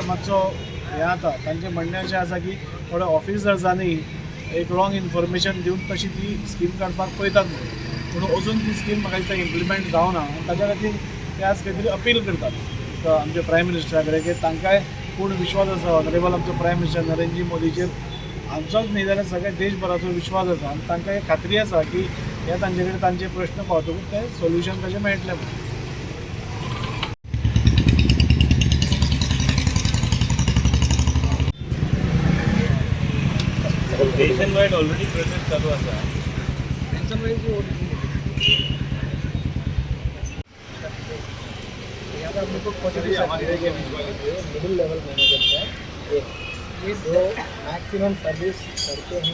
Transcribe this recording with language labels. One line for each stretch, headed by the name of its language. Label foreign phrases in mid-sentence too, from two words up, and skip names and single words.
Konkani: मातसो हें जाता तांचें म्हणणें अशें आसा की थोड्या ऑफिसर्सांनी एक
English: wrong information
Konkani: दिवन तशी ती स्कीम काडपाक पळयतात म्हणून अजून ती स्कीम म्हाका दिसता इम्प्लिमेंट जावना आनी ताच्या खातीर ते आज खंय तरी अपील करतात आमच्या
English: prime minister-a
Konkani: कडेन की तांकांय पूर्ण विश्वास आसा ऑनरेबल आमचो
English: prime minister
Konkani: नरेंद्र मोदीचेर आमचोच न्ही जाल्यार सगळ्या देशभराचो विश्वास आसा आनी तांकां एक खात्री आसा की हे तांचे कडेन तांचे प्रश्न पावतकूच ते सोल्युशन ताचें मेळटलें म्हणून.
English: nation wide already process
Konkani: चालू असा.
English: pension wise
Hindi: जो यहाँ पर हमने को
English: middle level manager
Hindi: है ये दो
English: maximum service
Hindi: करते हैं